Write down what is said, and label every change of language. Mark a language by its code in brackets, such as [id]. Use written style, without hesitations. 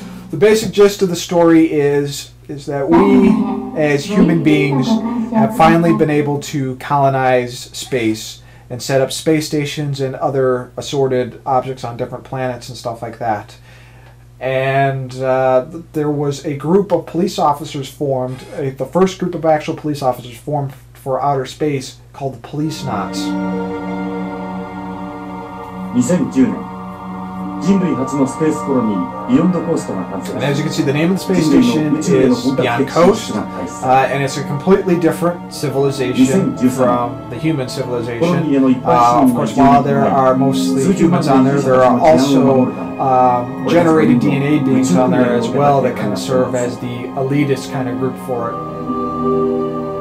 [en] The basic gist of the story is is that we, as human beings, have finally been able to colonize space and set up space stations and other assorted objects on different planets and stuff like that. And there was a group of police officers formed, the first group of actual police officers formed for outer space, called the Policenauts. [ja] 2010年人類初のスペースコロニービヨンドコーストが完成。 [en] And as you can see, the name of the space station is Beyond Coast, and it's a completely different civilization from the human civilization. Of course, while there are mostly humans on there, there are also generated DNA beings on there as well that kind of serve as the elitist kind of group for it.